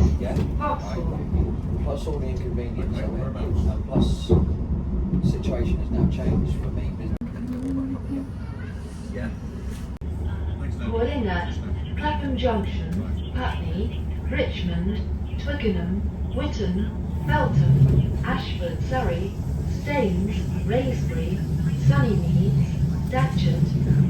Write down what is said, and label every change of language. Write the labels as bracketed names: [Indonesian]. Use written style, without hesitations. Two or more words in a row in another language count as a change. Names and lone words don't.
[English] yeah, Vauxhall. plus all the inconvenience of it, and plus the situation has now changed for me. Yeah. Calling at Clapham Junction, Putney, Richmond, Twickenham, Whitton, Feltham, Ashford, Surrey, Staines, Raysbury, Sunnymeads, Datchet,